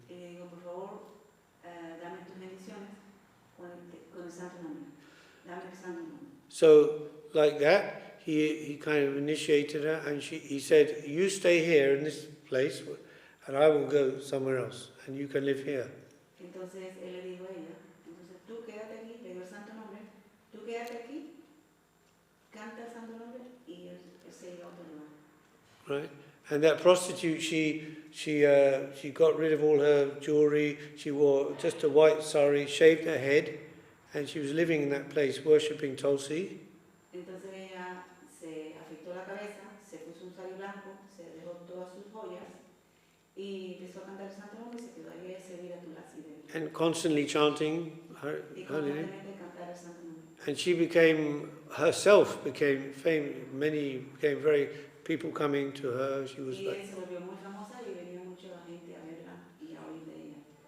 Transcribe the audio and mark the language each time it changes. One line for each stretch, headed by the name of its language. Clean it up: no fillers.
Spanish: Y le digo, por favor, dame tus bendiciones con el santo nombre. Dame el santo nombre.
English: So like that, he kind of initiated her, and he said, you stay here in this place, and I will go somewhere else, and you can live here.
Spanish: Entonces él le dijo a ella, entonces tú quédate aquí, le digo el santo nombre, tú quédate aquí, canta el santo nombre y él se iba a otro lugar.
English: Right? And that prostitute, she got rid of all her jewelry. She wore just a white sari, shaved her head, and she was living in that place worshipping Tulsi.
Spanish: Entonces ella se afeitó la cabeza, se puso un sari blanco, se dejó todas sus joyas y empezó a cantar el santo nombre y se quedó ahí a servir a Tulasi.
English: And constantly chanting her
Spanish: Y
English: holy name.
Spanish: constantemente cantar el santo nombre.
English: And she became famous. Many became very people coming to her. She was
Spanish: Y
English: like,
Spanish: ella se volvió muy famosa y venía mucha gente a verla y a oír de ella.